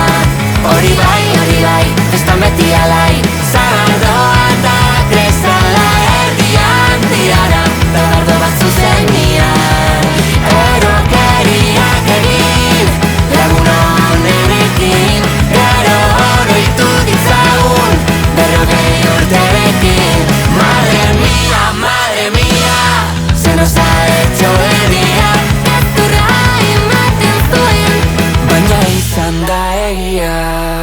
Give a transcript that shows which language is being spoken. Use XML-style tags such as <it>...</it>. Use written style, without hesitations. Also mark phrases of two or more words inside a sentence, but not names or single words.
<eu>Hori bai, festan beti alai, sagardoa eta kresala erdian diana, zagardo bat zuzenian. Erokeriak egin, lagun honerekin, gero oroitu ditzagun, berrogei urterekin.</eu> <es>Madre mía, se nos ha hecho de día.</es> <eu>Gezurra ematen zuen, baina izan da egia.</eu>